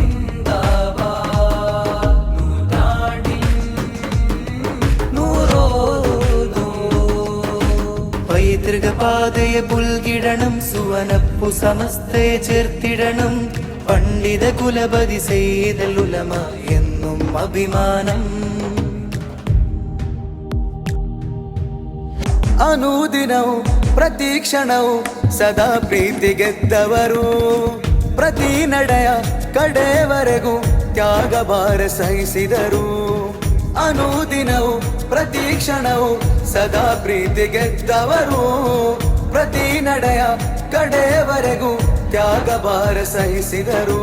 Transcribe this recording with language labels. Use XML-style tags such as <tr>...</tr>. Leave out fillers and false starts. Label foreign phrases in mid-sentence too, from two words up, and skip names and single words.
<ml>പൈതൃകപാതയെ പുൽകിടണം, സുവനപ്പു സമസ്തയെ ചേർത്തിടണം, പണ്ഡിത കുലപതി സെയ്ദൽ ഉലമ എന്നും അഭിമാനം.</ml> <kn>ಅನುದಿನವೂ ಪ್ರತಿಕ್ಷಣವೂ ಸದಾ ಪ್ರೀತಿ ಗೆದ್ದವರು, ಪ್ರತಿ ನಡೆಯ ಕಡೆವರೆಗೂ ತ್ಯಾಗಭಾರ ಸಹಿಸಿದರು. ಅನುದಿನವೂ ಪ್ರತಿಕ್ಷಣವೂ ಸದಾ ಪ್ರೀತಿ ಗೆದ್ದವರು, ಪ್ರತಿ ನಡೆಯ ಕಡೆವರೆಗೂ ತ್ಯಾಗಭಾರ ಸಹಿಸಿದರು.</kn>